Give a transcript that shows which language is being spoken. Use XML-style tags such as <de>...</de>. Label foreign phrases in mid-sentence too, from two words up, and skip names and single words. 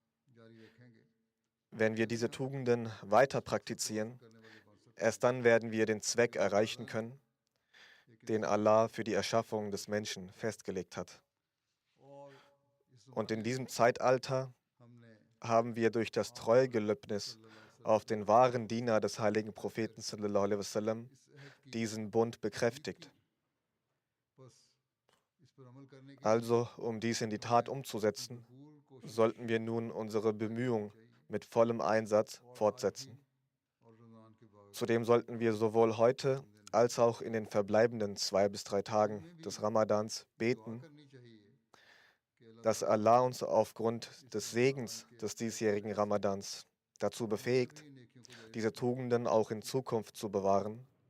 <de>Wenn wir diese Tugenden weiter praktizieren, erst dann werden wir den Zweck erreichen können, den Allah für die Erschaffung des Menschen festgelegt hat. Und in diesem Zeitalter haben wir durch das Treugelöbnis auf den wahren Diener des heiligen Propheten</de> <ar>صلى الله عليه وسلم</ar> <de>diesen Bund bekräftigt. Also, um dies in die Tat umzusetzen, sollten wir nun unsere Bemühungen mit vollem Einsatz fortsetzen. Zudem sollten wir sowohl heute als auch in den verbleibenden 2 bis 3 Tagen des Ramadans beten, dass Allah uns aufgrund des Segens des diesjährigen Ramadans dazu befähigt, diese Tugenden auch in Zukunft zu bewahren</de>